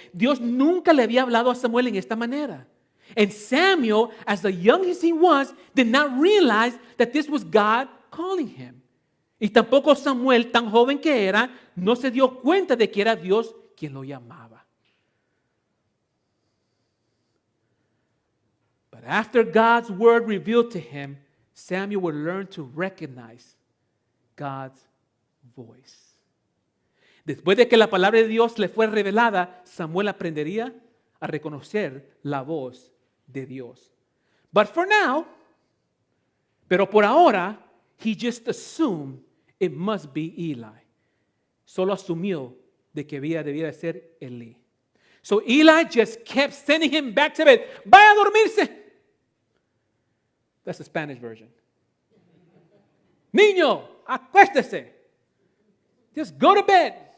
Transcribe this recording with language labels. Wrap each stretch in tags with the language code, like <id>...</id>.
<es>Dios nunca le había hablado a Samuel en esta manera.</es> <en>And Samuel, as young as he was, did not realize that this was God calling him.</en> <es>Y tampoco Samuel, tan joven que era, no se dio cuenta de que era Dios quien lo llamaba.</es> <en>But after God's word revealed to him, Samuel would learn to recognize God's voice.</en> <es>Después de que la palabra de Dios le fue revelada, Samuel aprendería a reconocer la voz de Dios.</es> <en>But for now,</en> <es>pero por ahora,</es> <en>he just assumed it must be Eli.</en> <es>Solo asumió de que debía de ser Eli.</es> <en>So Eli just kept sending him back to bed.</en> <es>Vaya a dormirse.</es> <en>That's the Spanish version.</en> <es>Niño, acuéstese.</es> <en>Just go to bed.</en>